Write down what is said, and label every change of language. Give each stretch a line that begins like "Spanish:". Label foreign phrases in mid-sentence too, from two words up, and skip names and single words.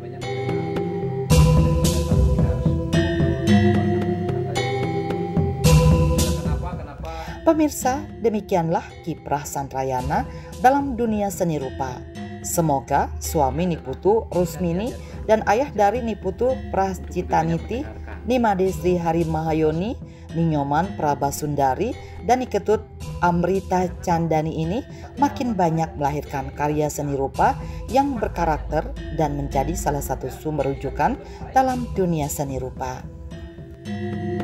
Indonesian: Pemirsa, demikianlah kiprah Santrayana dalam dunia seni rupa. Semoga suami Niputu Rusmini dan ayah dari Niputu Prascitaniti, Nimade Sri Harimahayoni, Ninyoman Prabasundari, dan Niketut Amrita Candani ini makin banyak melahirkan karya seni rupa yang berkarakter dan menjadi salah satu sumber rujukan dalam dunia seni rupa.